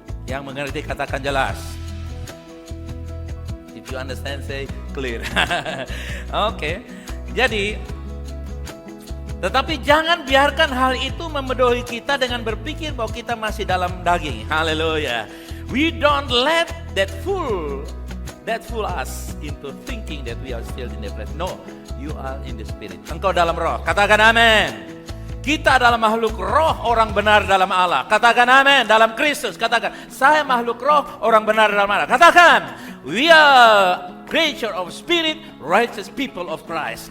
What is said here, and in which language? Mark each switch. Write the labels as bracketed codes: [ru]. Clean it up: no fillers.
[id] Yang mengerti katakan jelas. [en] If you understand, say clear. Oke. [id] Jadi, tetapi jangan biarkan hal itu memedoi kita dengan berpikir bahwa kita masih dalam daging. Haleluya. [en] We don't let that fool us into thinking that we are still in the flesh. No, you are in the spirit. [id] Engkau dalam roh. Katakan amin. Kita adalah makhluk roh, orang benar dalam Allah. Katakan amin. Dalam Kristus. Katakan, saya makhluk roh, orang benar dalam Allah. Katakan, [en] we are creature of spirit, righteous people of Christ.